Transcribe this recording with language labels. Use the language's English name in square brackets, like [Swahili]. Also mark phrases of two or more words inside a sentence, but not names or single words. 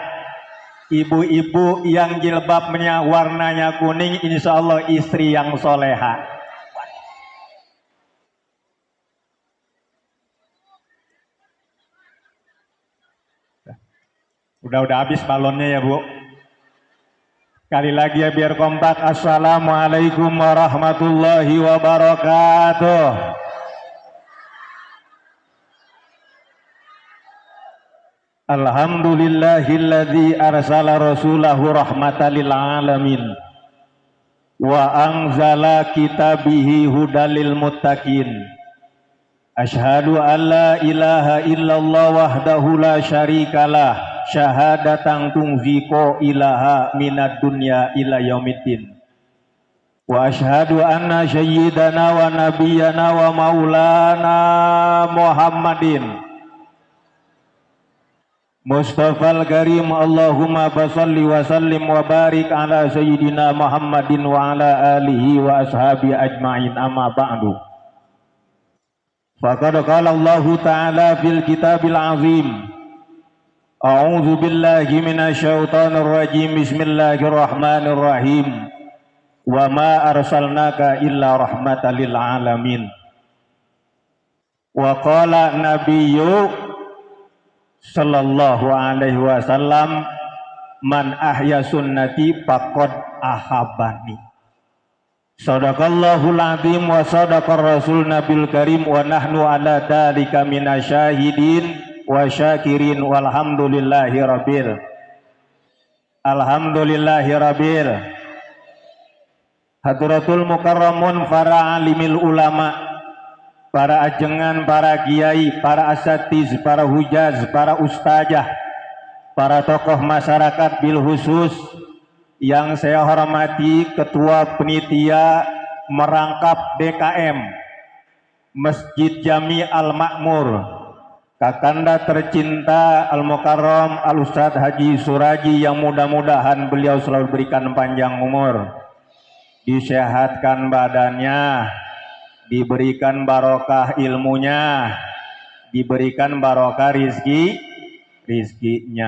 [Indonesian] Ibu-ibu yang jilbabnya warnanya kuning, [Arabic] إن شاء الله [Indonesian] istri yang soleha. Udah habis balonnya ya Bu. Kali lagi ya biar kompak. [Arabic] السلام عليكم ورحمة الله وبركاته. الحمد لله الذي أرسل رسوله رحمة للعالمين وأنزل كتابه هدى للمتقين. أشهد أن لا إله إلا الله وحده لا شريك له شهادة تنزقا إلها من الدنيا إلى يوم الدين. وأشهد أن سيدنا ونبينا ومولانا محمد مصطفى الكريم. اللهم صل وسلم وبارك على سيدنا محمد وعلى آله وأصحابه أجمعين، أما بعد. فقد قال الله تعالى في الكتاب العظيم. أعوذ بالله من الشيطان الرجيم. بسم الله الرحمن الرحيم. وما أرسلناك إلا رحمة للعالمين. وقال النبي صلى الله عليه وسلم، من أحيا سنتي فقد أحبني. صدق الله العظيم وصدق الرسول النبي الكريم ونحن على ذلك من الشاهدين والشاكرين والحمد لله رب حضرات المكرمون [Indonesian] para [Arabic] عالم العلماء, [Indonesian] para ajengan, para kiai, para asatiz, para hujaz, para ustazah, para tokoh masyarakat [Arabic] بالخصوص [Indonesian] yang saya hormati Ketua Penitia Merangkap DKM Masjid Jami Al-Makmur, Kakanda tercinta Al-Mukarram Al-Ustadz Haji Suraji, yang mudah-mudahan beliau selalu berikan panjang umur, disehatkan badannya, diberikan barokah ilmunya, diberikan barokah rizkinya.